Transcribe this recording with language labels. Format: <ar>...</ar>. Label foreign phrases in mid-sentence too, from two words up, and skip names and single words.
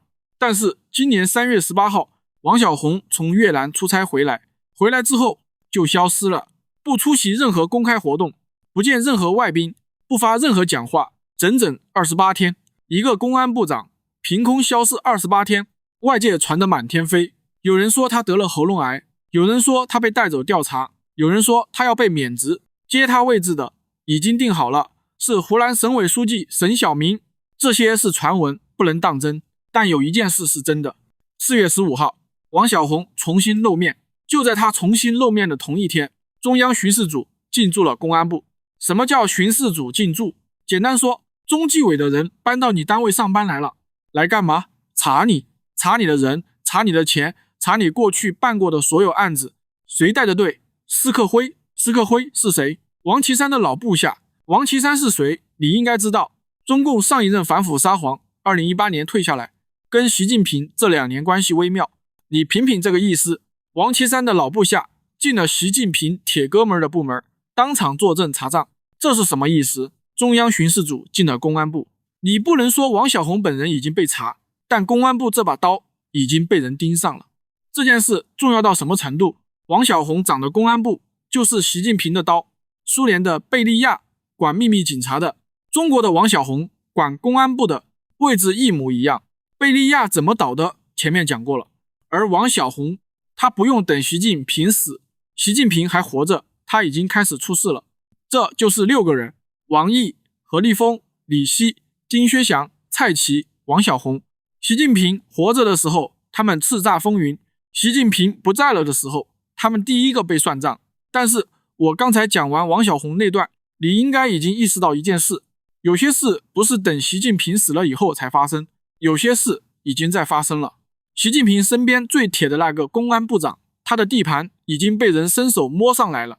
<zh>但是今年3月18號，王小洪從越南出差回來之後就消失了，不出席任何公開活動，不見任何外賓，不發任何講話，整整28天。一個公安部長憑空消失28天，外界傳得滿天飛。有人說他得了喉嚨癌，有人說他被帶走調查，有人說他要被免職，接他位置的已經定好了，是湖南省委書記沈曉明。這些是傳聞，不能當真。但有一件事是真的，4月15號，王小洪重新露面。就在他重新露面的同一天，中央巡视組进駐了公安部。什麼叫巡視組進駐？簡單說，中紀委的人搬到你單位上班來了，來幹嘛？查你，查你的人，查你的錢，查你過去辦過的所有案子。誰帶的隊？施克輝。施克輝是誰？王岐山的老部下。王岐山是誰？你應該知道，中共上一任反腐沙皇，2018年退下來，跟習近平這2年關係微妙。你品品這個意思，王岐山的老部下進了習近平鐵哥們的部門，當場作證查賬，這是什麼意思？中央巡視組進了公安部，你不能說王小洪本人已經被查，但公安部這把刀已經被人盯上了。這件事重要到什麼程度？王小洪長的公安部就是習近平的刀，蘇聯的貝利亞管秘密警察的，中國的王小洪管公安部的，位置一模一樣。貝利亞怎麼倒的？前面講過了。而王小洪他不用等習近平死，習近平還活着，他已經開始出事了。這就是6個人：王毅、何立峰、李希、丁薛祥、蔡奇、王小洪。習近平活着的時候，他們叱咤風雲；習近平不在了的時候，他們第一個被算賬。但是我剛才講完王小洪那段，你應該已經意識到一件事：有些事不是等習近平死了以後才發生，有些事已經在發生了。習近平身邊最鐵的那個公安部長，他的地盤已經被人伸手摸上來了。</zh>